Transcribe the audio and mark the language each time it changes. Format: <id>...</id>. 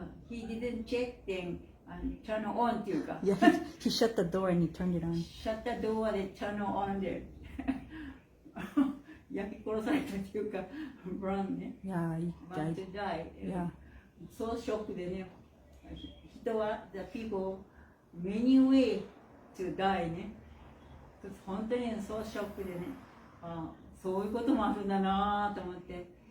<en>He didn't check then turn on</en> <ja>っていうか。</ja> <en>Yeah, he shut the door and he turned it on. Shut the door</en> <ja>で</ja> <en>turn on</en> <ja>で焼き殺されたっていうか、burn ね。</ja> <en>Yeah, he burn died. to die. Yeah.</en> <ja>そうショックでね、人は</ja> <en>the people many way to die</en> <ja>ね。本当にそうショックでね、そういうこともあるんだなと思って。</ja>